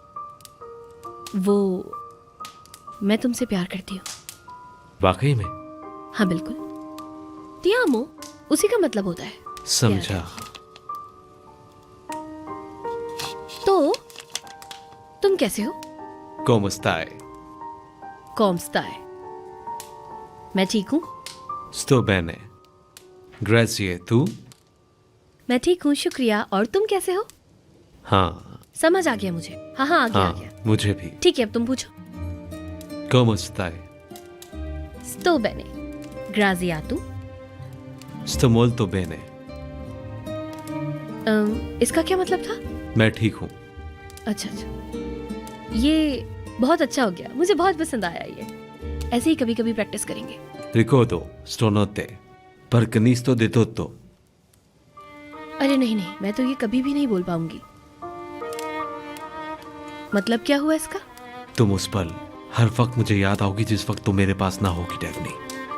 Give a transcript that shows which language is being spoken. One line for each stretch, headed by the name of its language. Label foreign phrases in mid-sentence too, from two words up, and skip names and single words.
Hindi: वो मैं तुमसे प्यार करती हूँ। वाकई में? हाँ बिल्कुल,
Italian: ti amo
Hindi: उसी का मतलब होता है। समझा। तो तुम कैसे हो?
Italian: Come stai? come stai.
Hindi: मैं ठीक हूँ।
Italian: Sto bene. Grazie, tu?
Hindi: मैं ठीक हूँ, शुक्रिया। और तुम कैसे हो? हाँ समझ आ गया मुझे। हाँ हाँ, आ गया आ हाँ, गया। मुझे भी। ठीक है, अब तुम पूछो।
Italian: Come stai? sto bene, grazie a tu। Sto molto bene.
Hindi: इसका क्या मतलब था? मैं ठीक हूँ। अच्छा अच्छा, ये बहुत अच्छा हो गया, मुझे बहुत पसंद आया ये। ऐसे ही कभी कभी प्रैक्टिस करेंगे।
Italian: Ricordo, stanotte. Perché non sto di tutto.
Hindi: अरे नहीं नहीं, मैं तो ये कभी भी नहीं बोल पाऊंगी। मतलब क्या हुआ इसका? तुम उस पल हर वक्त मुझे याद आओगी जिस वक्त तुम मेरे पास ना होगी, डेफनी।